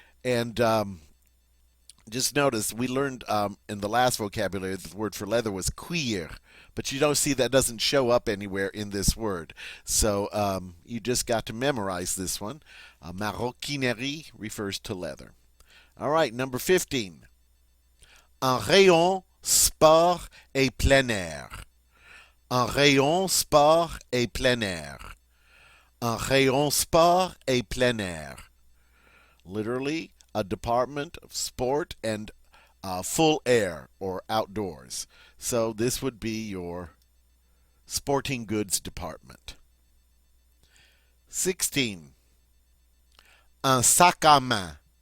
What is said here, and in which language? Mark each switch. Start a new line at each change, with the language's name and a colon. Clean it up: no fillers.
English: And just notice we learned in the last vocabulary the word for leather was cuir, but you don't see that doesn't show up anywhere in this word. So you just got to memorize this one. Maroquinerie refers to leather. All right, number 15.
French: Un rayon sport et plein air. Un rayon sport et plein air. Un rayon sport et plein air.
English: Literally, a department of sport and full air or outdoors. So this would be your sporting goods department.
French: 16. Un sac à main.